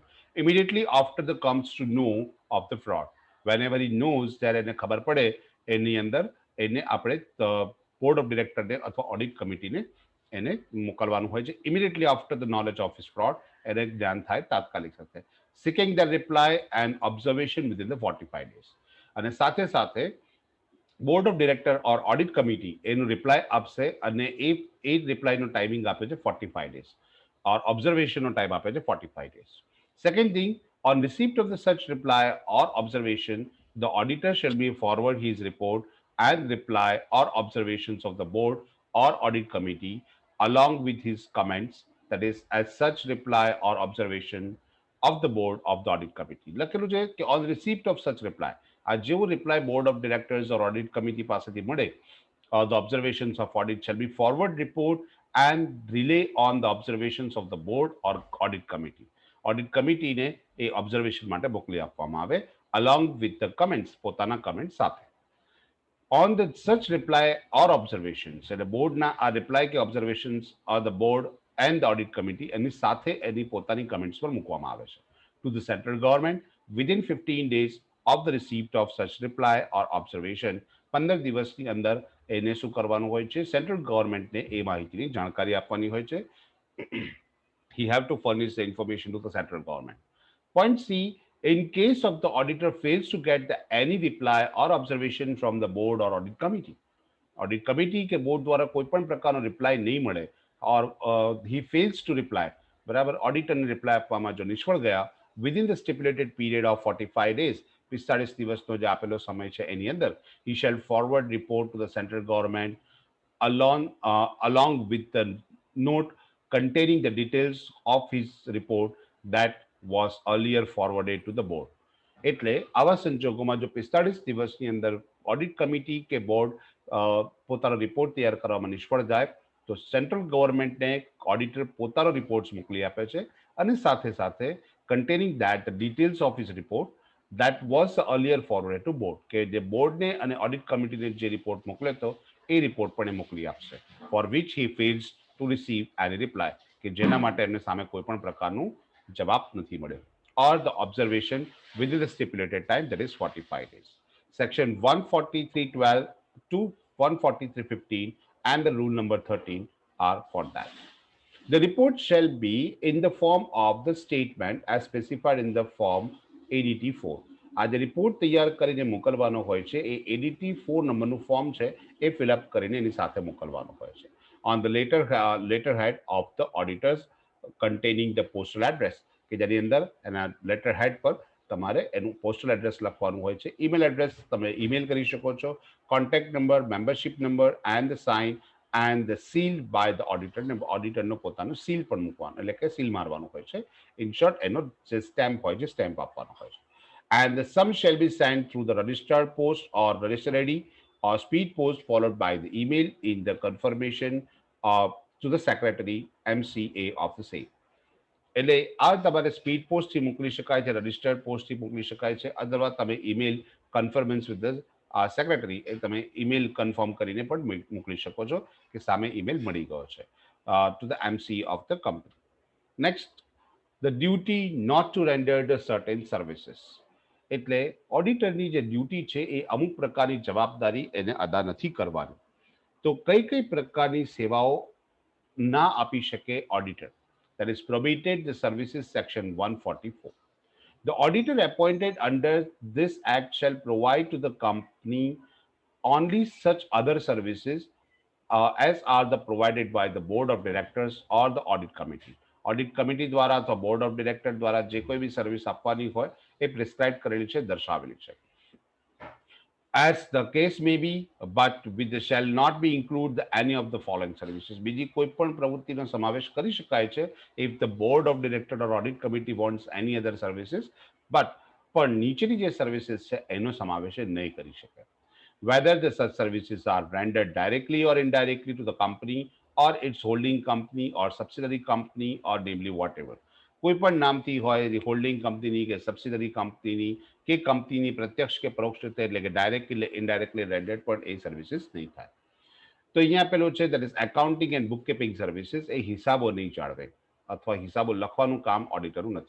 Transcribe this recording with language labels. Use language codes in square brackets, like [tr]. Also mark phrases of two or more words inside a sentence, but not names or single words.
[en] Immediately after the comes to know of the fraud, whenever he knows, [gu] જ્યારે એને ખબર પડે એની અંદર, એને આપણે [en] board of directorને [gu] અથવા [en] audit committeeને [gu] એને મોકલવાનું હોય છે. [en] Immediately after the knowledge of his fraud, [gu] એને જ્ઞાન થાય તાત્કાલિક સાથે. [en] seeking the reply and observation within the 45 days. [gu] અને સાથે સાથે [en] board of director or audit committee [gu] એનું રિપ્લાય આપશે, અને એ [en] replyનો timing [gu] આપે છે 45 days, [en] or observationનો time [gu] આપે છે 45 days. [en] Second thing, on receipt of the such reply or observation, the auditor shall be forward his report and reply or observations of the board or audit committee along with his comments, that is as such reply or observation of the board of the audit committee. [gu] લખેલું છે કે [en] on receipt of such reply, [gu] આ જેવો રિપ્લાય [en] board of directors or audit committee [gu] પાસેથી મળે, [en] the observations of audit shall be forward report and relay on the observations of the board or audit committee. audit committeeને [gu] એ ઓબ્ઝર્વેશન માટે મોકલી આપવામાં આવે, [en] along with the comments, [gu] પોતાના કમેન્ટ સાથે. [en] On the such reply or observations, [gu] એટલે બોર્ડના આ રિપ્લાય કે [en] observations or the board and the audit committee [gu] એની સાથે એની પોતાની કમેન્ટ્સ પર મૂકવામાં આવે છે. [en] To the central government within 15 days of the receipt of such reply or observation, [gu] 15 દિવસની અંદર એને શું કરવાનું હોય છે, [en] central governmentને [gu] એ માહિતીની જાણકારી આપવાની હોય છે. [en] He have to furnish the information to the central government. Point C, in case of the auditor fails to get any reply or observation from the board or audit committee, audit committee [gu] કે બોર્ડ દ્વારા કોઈ પણ પ્રકારનો રિપ્લાય નહીં મળે, [en] or he fails to reply, [gu] બરાબર, ઓડિટરને રિપ્લાય આપવામાં જો નિષ્ફળ ગયા [en] within the stipulated period of 45 days, [gu] 45 દિવસનો જે આપેલો સમય છે એની અંદર, [en] he shall forward report to the central government along with the note containing the details of his report that was earlier forwarded to the board. [gu] એટલે આવા સંજોગોમાં જો 45 દિવસની અંદર [en] audit committee [gu] કે બોર્ડ પોતાનો રિપોર્ટ તૈયાર કરવામાં નિષ્ફળ જાય તો [en] central governmentને [gu] ઓડિટર પોતાનો રિપોર્ટ્સ મોકલી આપે છે અને સાથે સાથે [en] containing that the details of his report that was earlier forwarded to board [gu] કે જે બોર્ડને અને [en] audit committeeને [gu] જે રિપોર્ટ મોકલ્યો હતો એ રિપોર્ટ પણ એ મોકલી આપશે, [en] for which he fails to receive any reply, [gu] કે જેના માટે એમને સામે કોઈ પણ પ્રકારનું જવાબ નથી મળ્યો, [en] or the observation within the stipulated time, that is 45 days. Section 143.12 to 143.15 and the rule number 13 are for that. The report shall be in the form of the statement as specified in the form ADT4. [gu] આ જે રિપોર્ટ તૈયાર કરીને મોકલવાનો હોય છે એ ADT 4 નંબરનું ફોર્મ છે એ ફિલઅપ કરીને એની સાથે મોકલવાનો હોય છે [en] On the letter head of the auditors containing the postal address, [gu] કે જેની અંદર એના [en] letter head [gu] પર તમારે એનું [en] postal address [gu] લખવાનું હોય છે, [en] email address [gu] તમે ઈમેલ કરી શકો છો, [en] contact number, membership number and the sign and the seal by the auditor [gu] ને ઓડિટરનો પોતાનો સીલ પણ મૂકવાનો એટલે કે સીલ મારવાનું હોય છે, [en] in short [gu] એનો જે સ્ટેમ્પ હોય છે સ્ટેમ્પ આપવાનો હોય છે. [en] And the sum shall be sent through the registered post or register ID or speed post followed by the email in the confirmation to the secretary MCA of the same. [gu] એટલે આ તમારે સ્પીડ પોસ્ટથી મોકલી શકાય છે, રજિસ્ટર્ડ પોસ્ટથી મોકલી શકાય છે, અથવા તમે [en] email confirmance with the secretary [gu] એ તમે [en] email confirm [gu] કરીને પણ મોકલી શકો છો કે સામે ઈમેલ મળી ગયો છે [en] to the MC of the company. Next, the duty not to render the certain services, [gu] એટલે ઓડિટરની જે ડ્યુટી છે એ અમુક પ્રકારની જવાબદારી એને અદા નથી કરવાની. તો કઈ કઈ પ્રકારની સેવાઓ ના આપી શકે ઓડિટર, [en] that is prohibited the services section 144. The auditor appointed under this act shall provide to the company only such other services as are the provided by the board of directors or the audit committee. audit committee [gu] દ્વારા અથવા [en] board of director [gu] દ્વારા જે કોઈ બી સર્વિસ આપવાની હોય એ પ્રિસ્ક્રાઇબ કરેલી છે, દર્શાવેલી છે. [en] As the case may be, but with the shall not be include any of the following services. [gu] બીજી કોઈ પણ પ્રવૃત્તિનો સમાવેશ કરી શકાય છે [en] if the board of director or audit committee wants any other services, but [gu] પણ નીચેની જે સર્વિસીસ છે એનો સમાવેશ નહીં કરી શકે. [en] Whether the such services are rendered directly or indirectly to the company or its holding company or subsidiary company or namely whatever. [gu] કોઈ પણ નામથી હોય, [en] holding companyની [gu] કે [en] subsidiary companyની [gu] કે કંપનીની પ્રત્યક્ષ કે પરોક્ષ રીતે એટલે કે [en] directly indirectly rendered [gu] પણ એ સર્વિસીસ નહીં થાય. તો અહીંયા પેલું છે [en] that is accounting and book keeping services, [gu] એ હિસાબો નહીં જાળવે અથવા હિસાબો લખવાનું કામ ઓડિટરનું નથી.